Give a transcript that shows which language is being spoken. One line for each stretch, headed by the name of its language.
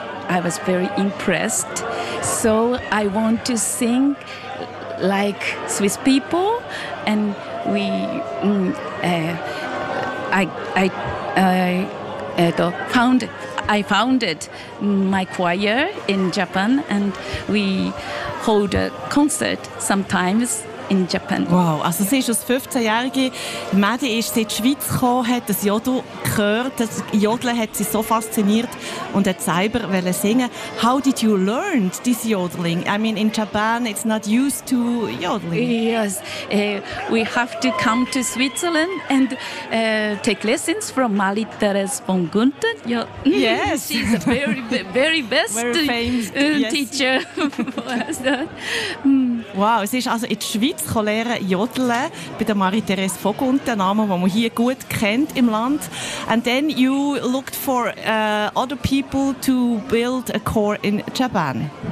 English: I was very impressed, so I want to sing like Swiss people, and I founded my choir in Japan, and we hold a concert sometimes in Japan.
German: Wow, also sie ist als 15-jährige Mädchen, ist sie in die Schweiz gekommen, hat das Jodo gehört, das Jodeln hat sie so fasziniert und hat selber wollen singen.
English: How did you learn this yodeling? I mean, in Japan it's not used to yodeling. Yes, we have to come to Switzerland and take lessons from Marie-Therese von Gunten. Yes. She's a very, very best very famous, teacher for us.
German: Wow, sie ist also in der Schweiz lernen jodeln bei der Marie-Therese Vogunt, ein Name, den man hier gut kennt im Land.
English: And then you looked for other people to build a core in Japan.